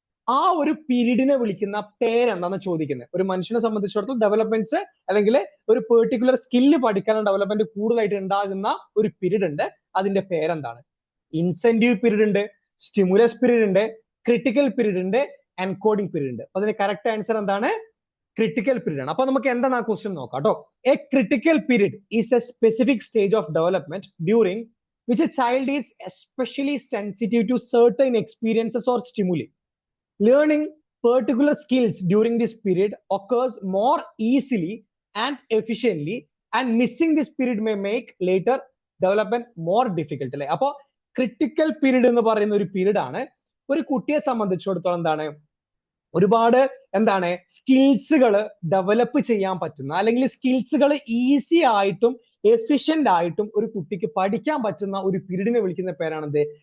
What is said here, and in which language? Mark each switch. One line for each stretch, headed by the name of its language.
Malayalam: ആ ഒരു പീരീഡിനെ വിളിക്കുന്ന പേരെന്താണെന്ന് ചോദിക്കുന്നത്. ഒരു മനുഷ്യനെ സംബന്ധിച്ചിടത്തോളം ഡെവലപ്മെന്റ്സ് അല്ലെങ്കിൽ ഒരു പെർട്ടിക്കുലർ സ്കില്ല് പഠിക്കാനുള്ള ഡെവലപ്മെന്റ് കൂടുതലായിട്ട് ഉണ്ടാകുന്ന ഒരു പീരീഡ് ഉണ്ട്. അതിന്റെ പേരെന്താണ്? ഇൻസെന്റീവ് പീരീഡ് ഉണ്ട്, സ്റ്റിമുലസ് പീരീഡ് ഉണ്ട്, ക്രിട്ടിക്കൽ പീരീഡ് ഉണ്ട്, എൻകോഡിംഗ് പീരീഡ് ഉണ്ട്. അപ്പൊ അതിന്റെ കറക്റ്റ് ആൻസർ എന്താണ്? ക്രിട്ടിക്കൽ പീരീഡ് ആണ്. അപ്പൊ നമുക്ക് എന്താണ് ആ ക്വസ്റ്റ്യൻ നോക്കാം കേട്ടോ.
English: A critical period is a specific stage of development during which a child is especially sensitive to certain experiences or stimuli. Learning particular skills during this period occurs more easily and efficiently, and missing this period may make later development more difficult.
Malayalam: അല്ലെ? അപ്പോൾ critical period എന്ന് പറയുന്ന ഒരു period ആണ് ഒരു കുട്ടിയെ സംബന്ധിച്ചിടത്തോളം എന്താണ്, ഒരുപാട് എന്താണ് സ്കിൽസുകൾ ഡെവലപ്പ് ചെയ്യാൻ പറ്റുന്ന, അല്ലെങ്കിൽ സ്കിൽസുകൾ ഈസി ആയിട്ടും എഫിഷ്യന്റ് ആയിട്ടും ഒരു കുട്ടിക്ക് പഠിക്കാൻ പറ്റുന്ന ഒരു പീരീഡിനെ വിളിക്കുന്ന പേരാണെന്ത്?